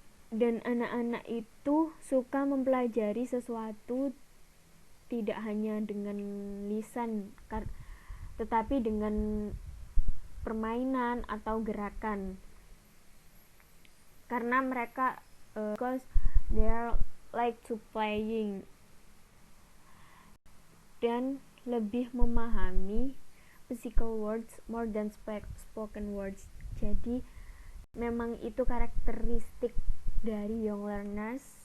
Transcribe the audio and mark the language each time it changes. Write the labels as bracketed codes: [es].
[id] Dan anak-anak itu suka mempelajari sesuatu tidak hanya dengan lisan, tetapi dengan permainan atau gerakan. Karena mereka [en] because they are like to playing [id] dan lebih memahami [en] physical words more than spoken words. [id] Jadi memang itu karakteristik dari young learners.